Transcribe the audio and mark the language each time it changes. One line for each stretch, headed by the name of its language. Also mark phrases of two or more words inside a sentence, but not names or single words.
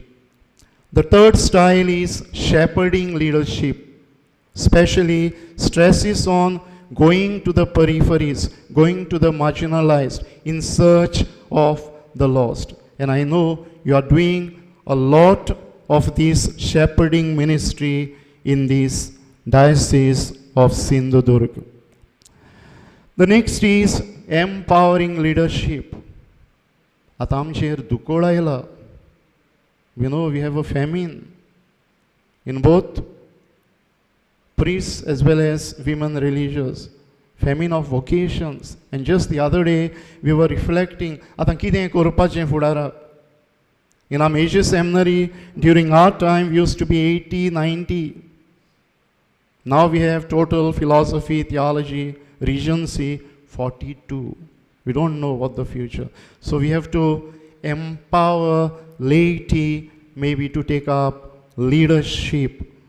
English: The third style is shepherding leadership, especially stresses on going to the peripheries, going to the marginalized in search of the lost. And I know you are doing a lot of this shepherding ministry in this Diocese of Sindhudurg. The next is empowering leadership.
Konkani: आता आमचेर दुकोळ आयला.
English: We know we have a famine in both priests as well as women religious. Famine of vocations. And just the other day we were reflecting
Konkani: आता कितें करपाचें फुडाराक.
English: In our major seminary during our time we used to be 80, 90. Now we have total philosophy, theology, regency, 42. We don't know what the future. So we have to empower laity maybe to take up leadership.